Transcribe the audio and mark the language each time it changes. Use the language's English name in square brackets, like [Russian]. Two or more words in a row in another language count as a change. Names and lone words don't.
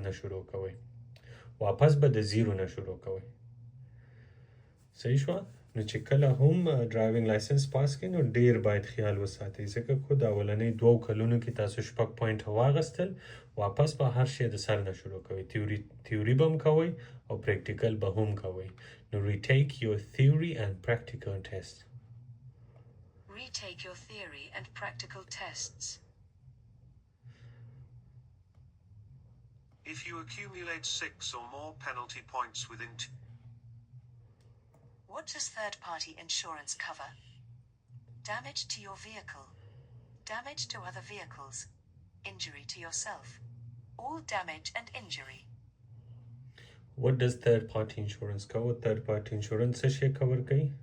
[Pashto] نه شروع کوئ واپس به د 0 نه شروع کوئ صحیح شوه نو چې کله هم [English] driving licence [Pashto] پاس کړئ نو ډیر باید خیال وساتئ ځکه خو د اولنۍ 2 کلونو کې تاسو 6 پوینټه واغستل واپس به هر شی د سر نه شروع کوئ تیوري به هم کوئ او پریکټیکل به هم کوئ نو [English] retake your theory and practical test. Retake your theory and practical tests. If you accumulate 6 or more penalty points within What does third-party insurance cover? Damage to your vehicle. Damage to other vehicles. Injury to yourself. All damage and injury. What does third-party insurance cover? Third-party insurance [Pashto] څه شی کور کوي؟